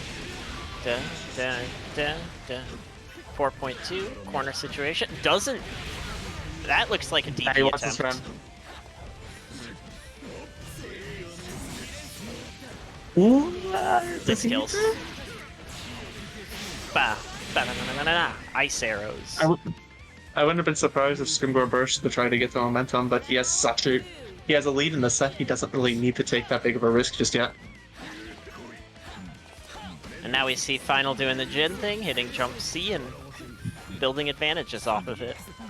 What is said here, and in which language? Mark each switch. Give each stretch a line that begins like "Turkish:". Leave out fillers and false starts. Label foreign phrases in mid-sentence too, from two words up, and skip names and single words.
English: 4.2 corner situation doesn't. That looks like a he DP wants this attempt. round. Ooh, This kills. Bah. Ba-na-na-na-na-na. Ice arrows. I wouldn't have been surprised if Scrimgore burst to try to get the momentum, but he has a lead in the set. He doesn't really need to take that big of a risk just yet. And now we see Final doing the Jin thing, hitting jump C and building advantages off of it.